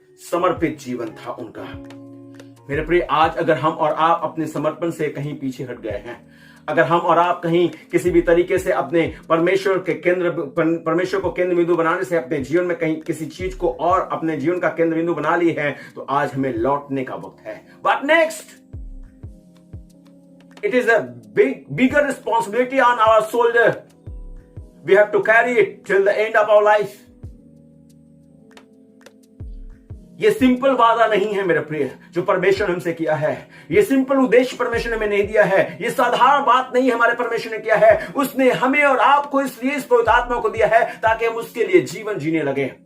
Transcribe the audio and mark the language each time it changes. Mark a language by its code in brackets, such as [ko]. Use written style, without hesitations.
[hi] समर्पित जीवन था उनका। मेरे प्रिय, आज अगर हम और आप अपने समर्पण से कहीं पीछे हट गए हैं, अगर हम और आप कहीं किसी भी तरीके से अपने परमेश्वर को केंद्र बिंदु बनाने से अपने जीवन में कहीं किसी चीज को और अपने जीवन का केंद्र बिंदु बना ली है, तो आज हमें लौटने का वक्त है। [en] But next, it is a bigger responsibility on our shoulder. We have to carry it till the end of our life. [hi] ये सिंपल वादा नहीं है मेरे प्रिय जो परमेश्वर ने हमसे किया है। ये सिंपल उद्देश्य परमेश्वर ने हमें नहीं दिया है। ये साधारण बात नहीं हमारे परमेश्वर ने किया है। उसने हमें और आपको इसलिए इस पवित्र आत्मा को दिया है ताकि हम उसके लिए जीवन जीने लगे।